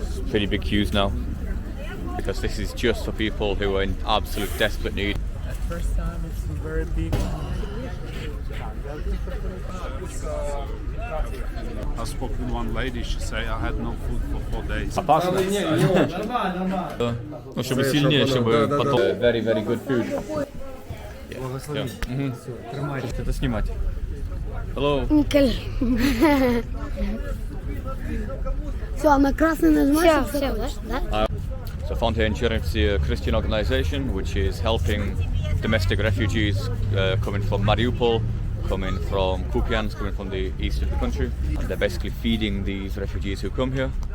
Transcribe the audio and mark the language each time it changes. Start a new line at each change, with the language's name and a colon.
English: Pretty big queues now because this is just for people who are in absolute desperate need. At first time it's very big. I spoke with one lady, she said I had no food for 4 days.
Russian: Опасно? Ну, чтобы сильнее, чтобы потом...
English: Very, very good food.
Ukrainian: Благослови. Тримайте.
Russian: Это снимать.
English: Hello.
Russian: Все, на красный нажимаешь. Все, да?
English: So I found here in Chernivtsi a Christian organisation which is helping domestic refugees coming from Mariupol, coming from Kupiansk, coming from the east of the country. And they're basically feeding these refugees who come here.